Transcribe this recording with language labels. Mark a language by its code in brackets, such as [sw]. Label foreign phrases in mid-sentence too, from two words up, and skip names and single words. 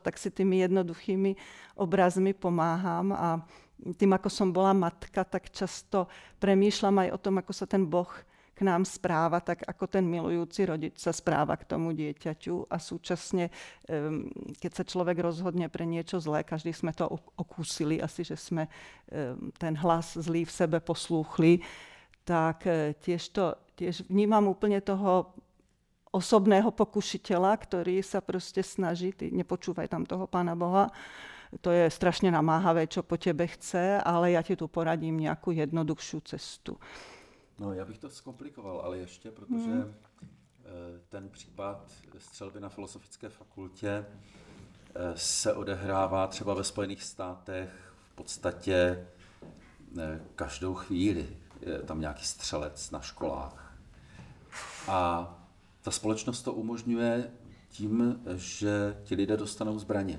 [sk] tak si tými jednoduchými obrazmi pomáham a tým, ako som bola matka, tak často premýšľam aj o tom, ako sa ten Boh k nám správa, tak ako ten milujúci rodič sa správa k tomu dieťaťu a súčasne, keď sa človek rozhodne pre niečo zlé, každý sme to okúsili, asi, že sme ten hlas zlý v sebe poslúchli, tak tiež vnímam úplne toho osobného pokušiteľa, ktorý sa proste snaží, ty nepočúvaj tam toho Pána Boha, to je strašne namáhavé, čo po tebe chce, ale ja ti tu poradím nejakú jednoduchšiu cestu. No, [cs] já bych to zkomplikoval, ale ještě, protože ten případ střelby na Filozofické fakultě se odehrává třeba ve Spojených státech v podstatě každou chvíli. Je tam nějaký střelec na školách. A ta společnost to umožňuje tím, že ti lidé dostanou zbraně.